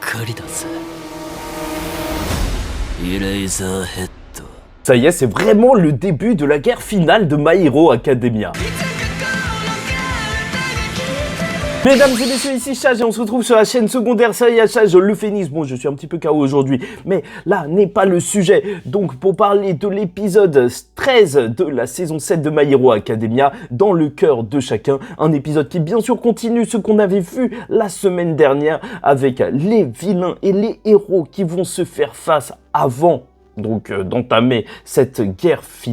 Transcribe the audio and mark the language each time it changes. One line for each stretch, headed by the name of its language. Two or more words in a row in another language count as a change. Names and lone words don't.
Japanese: かりだぜ。イレイザーヘッド。
French: Ça y est, c'est vraiment le début de la guerre finale de My Hero Academia. Mesdames et messieurs, ici Chage et on se retrouve sur la chaîne secondaire Saïa Chage, le Phénix. Bon, je suis un petit peu KO aujourd'hui, mais là n'est pas le sujet. Donc, pour parler de l'épisode 13 de la saison 7 de My Hero Academia, dans le cœur de chacun, un épisode qui bien sûr continue ce qu'on avait vu la semaine dernière avec les vilains et les héros qui vont se faire face avant d'entamer cette guerre finale.